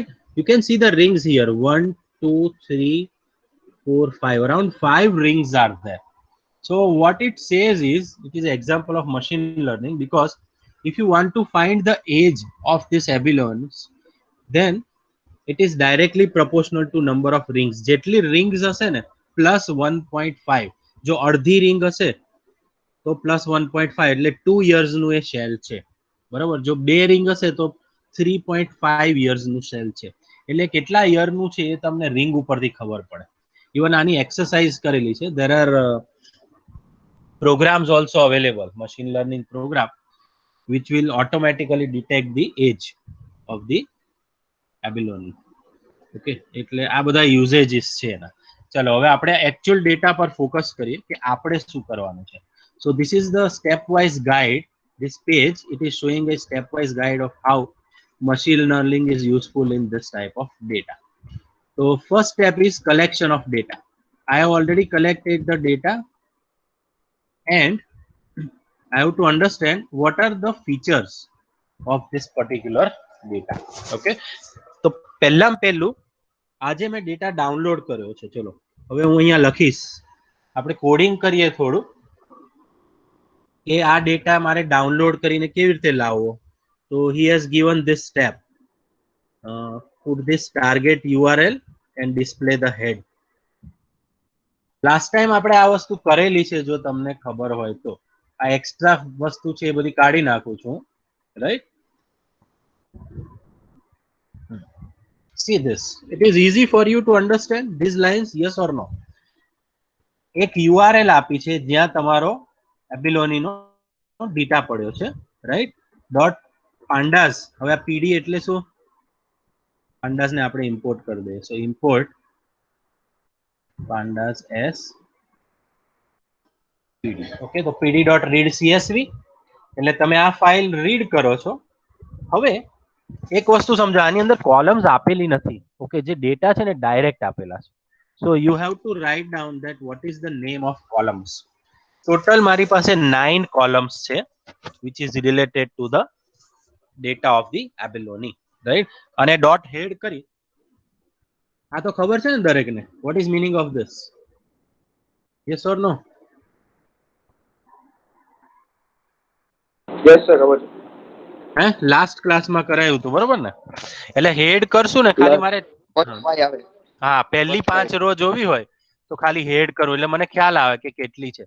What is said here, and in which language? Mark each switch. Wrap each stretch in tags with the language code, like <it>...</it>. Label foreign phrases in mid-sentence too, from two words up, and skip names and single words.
<en>You can see the rings here, 1 2 3 4 5, around 5 rings are there. So what it says is it is an example of machine learning, because if you want to find the age of this abelons, then it is directly proportional to number of rings.</en> <gu>જેટલી rings હશે ને plus 1.5, જો અડધી ring હશે તો plus 1.5 એટલે 2 years નું એ શેલ છે, બરાબર. જો બે ring હશે તો 3.5 years નું શેલ છે. એટલે કેટલા યર નું છે એ તમને ring ઉપરથી ખબર પડે. ઇવન આની એક્સરસાઇઝ કરેલી છે.</gu> <en>there are programs also available, machine learning program which will automatically detect the age of the abalone.</en> <gu>ઓકે, એટલે આ બધા યુઝેજીસ છે એના. ચલો હવે આપણે એકચ્યુઅલ ડેટા પર ફોકસ કરીએ કે આપણે શું કરવાનું છે.</gu> <en>so this is the step wise guide. This page, it is showing a stepwise guide of how machine learning is useful in this type of data. So first step is collection of data. I have already collected the data and I have to understand what are the features of this particular data.</en> <gu>Okay, તો પહેલામાં પહેલું આજે મેં ડેટા ડાઉનલોડ કર્યો છે. ચલો હવે હું અહીંયા લખીશ, આપણે કોડિંગ કરીએ થોડું કે આ ડેટા મારે ડાઉનલોડ કરીને કેવી રીતે લાવવો. તો</gu> <en>he has given this step, put this target URL and display the head.</en> <gu>લાસ્ટ ટાઈમ આપણે આ વસ્તુ કરેલી છે, જો તમને ખબર હોય તો. આ એક્સ્ટ્રા વસ્તુ છે એ બધી કાઢી નાખું છું, રાઈટ. See this, it is easy for you to understand these lines, yes or no. એક URL આપી છે જ્યાં તમારો એબિલોનીનો ડેટા પડ્યો છે, રાઈટ. ડોટ pandas, હવે આ pd એટલે શું, pandas ને આપણે ઇમ્પોર્ટ કરી દઈએ.</gu> <en>so import pandas as pd.</en> <gu>ઓકે, તો pd.read csv એટલે તમે આ ફાઇલ રીડ કરો છો. હવે એક વસ્તુ સમજો, આની અંદર કોલમ્સ આપેલી નથી. ઓકે, જે ડેટા છે ને ડાયરેક્ટ આપેલા છે.</gu> <en>so you have to write down that what is the name of columns.</en> <gu>ટોટલ મારી પાસે 9 કોલમ્સ છે</gu> <en>which is related to the data of the abalone, right.</en> <gu>અને ડોટ હેડ કરી, આ તો ખબર છે ને દરેકને</gu> <en>what is meaning of this, yes or no? yes sir, ખબર છે.</en> <gu>હે, લાસ્ટ ક્લાસમાં કરાયું હતું, બરોબર ને. એટલે હેડ કરશું ને ખાલી મારે, આવે. હા, પહેલી 5 રો જોવી હોય તો ખાલી હેડ કરું એટલે મને ખ્યાલ આવે કે કેટલી છે.</gu>